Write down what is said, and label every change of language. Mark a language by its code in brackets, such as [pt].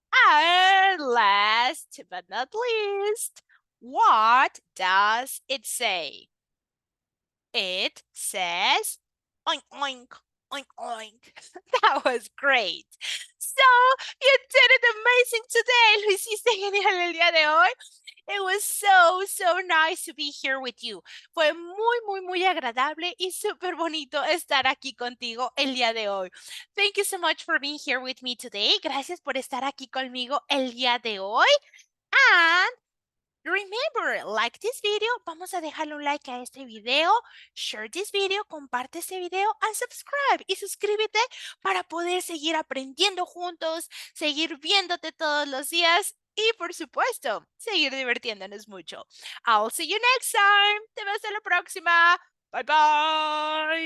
[en] And last but not least, what does it say? It says oink oink oink oink. That was great. So you did it amazing today. [es] Lo hiciste genial el día de hoy. [en] It was so nice to be here with you. [es] Fue muy agradable y súper bonito estar aquí contigo el día de hoy. [en] Thank you so much for being here with me today. [es] Gracias por estar aquí conmigo el día de hoy. [en] And remember, like this video, [es] vamos a dejarle un like a este video, [en] share this video, [es] comparte este video, [en] and subscribe. [es] Y suscríbete para poder seguir aprendiendo juntos, seguir viéndote todos los días y, por supuesto, seguir divirtiéndonos mucho. [en] I'll see you next time. [es] Te veo hasta la próxima. [en] Bye, bye.